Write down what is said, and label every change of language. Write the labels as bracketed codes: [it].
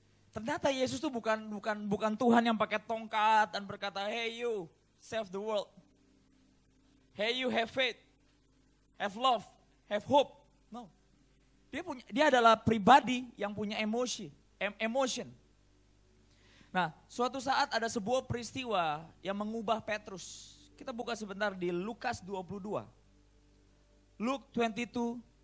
[id] Ternyata Yesus itu bukan Tuhan yang pakai tongkat dan berkata, [en] hey you, save the world. Hey you, have faith, have love, have hope. No. [id] Dia adalah pribadi yang punya emotion. Nah, suatu saat ada sebuah peristiwa yang mengubah Petrus. Kita buka sebentar di Lukas 22. [en] Luke 22.